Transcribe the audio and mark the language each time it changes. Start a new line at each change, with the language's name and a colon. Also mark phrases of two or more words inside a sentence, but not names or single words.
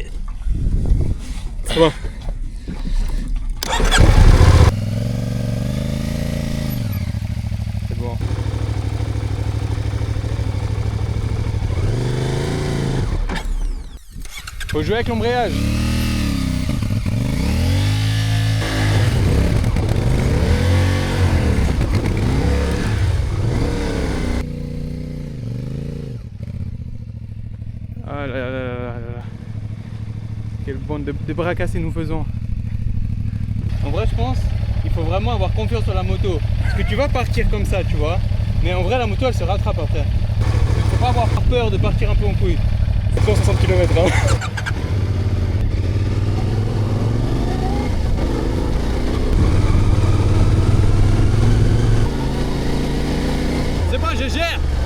French: C'est bon. C'est bon. Faut jouer avec l'embrayage. Ah là là là là là là. Quelle bande de bras cassés nous faisons. En vrai je pense qu'il faut vraiment avoir confiance sur la moto. Parce que tu vas partir comme ça tu vois. Mais en vrai la moto elle se rattrape après. Faut pas avoir peur de partir un peu en couille. 160 km hein. C'est bon, je gère.